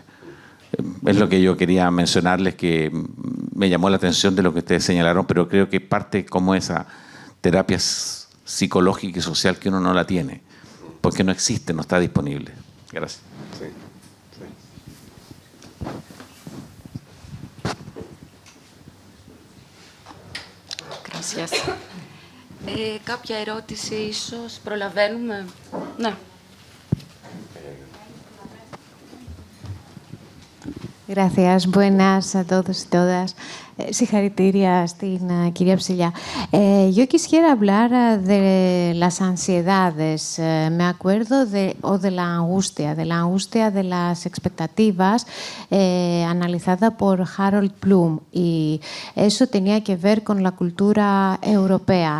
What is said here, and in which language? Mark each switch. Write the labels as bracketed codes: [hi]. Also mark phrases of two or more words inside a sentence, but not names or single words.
[es] Es lo que yo quería mencionarles, que me llamó la atención de lo que ustedes señalaron, pero creo que parte como esa terapia psicológica y social que uno no la tiene, porque no existe, no está disponible. Gracias. Sí. Gracias. [el] Κάποια ερώτηση ίσως προλαβαίνουμε. Ναι. [es] Gracias. Buenas a todos y todas. [el] Συγχαρητήρια στην κυρία Ψηλιά. [es] Yo quisiera hablar de las ansiedades. Me acuerdo de la angustia de las expectativas analizada por Harold Bloom, y eso tenía que ver con la cultura europea.